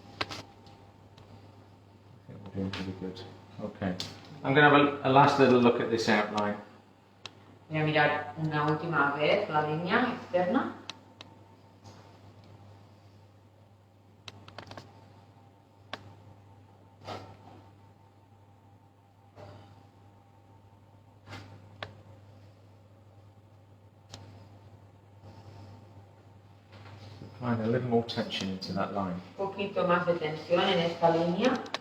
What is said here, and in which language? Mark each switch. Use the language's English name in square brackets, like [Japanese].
[English] I think we're doing pretty good. Okay. I'm going to have a last little look at this outline. [Spanish] Voy a mirar una última vez la línea externa. [English] Applying a little more tension into that line. [Spanish] Un poquito más de tensión en esta línea.